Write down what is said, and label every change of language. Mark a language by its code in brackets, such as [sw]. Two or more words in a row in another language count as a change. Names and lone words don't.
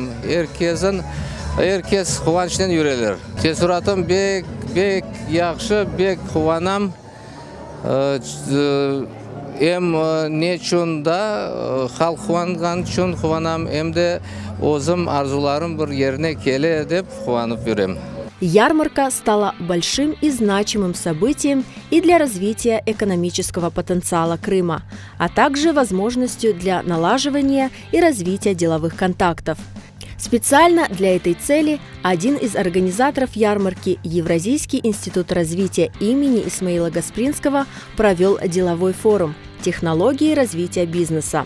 [crh] Herkes kıvançtan yüreler. Tesuratım bek yaxşı, bek kıvanam. Hem neçün da halk kıvangan için kıvanam hem de özüm arzularım bir yerine kele edip kıvanıp yürem. [ru] Ярмарка стала большим и значимым событием и для развития экономического потенциала Крыма, а также возможностью для налаживания и развития деловых контактов. Специально для этой цели один из организаторов ярмарки, Евразийский институт развития имени Исмаила Гаспринского, провел деловой форум «Технологии развития бизнеса».